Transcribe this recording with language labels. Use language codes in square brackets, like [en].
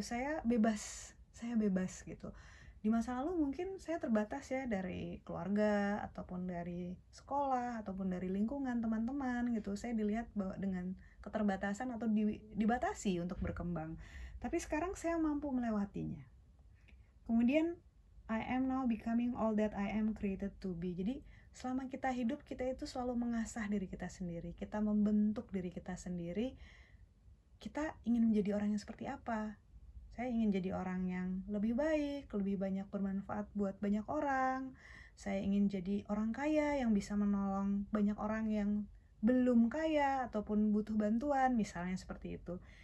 [id] Saya bebas gitu. Di masa lalu mungkin saya terbatas ya dari keluarga ataupun dari sekolah ataupun dari lingkungan teman-teman gitu. Saya dilihat bahwa dengan keterbatasan atau dibatasi untuk berkembang. Tapi sekarang saya mampu melewatinya. [en] Kemudian I am now becoming all that I am created to be. [id] Jadi selama kita hidup, kita itu selalu mengasah diri kita sendiri. Kita membentuk diri kita sendiri. Kita ingin menjadi orang yang seperti apa? Saya ingin jadi orang yang lebih baik, lebih banyak bermanfaat buat banyak orang. Saya ingin jadi orang kaya yang bisa menolong banyak orang yang belum kaya ataupun butuh bantuan, misalnya seperti itu.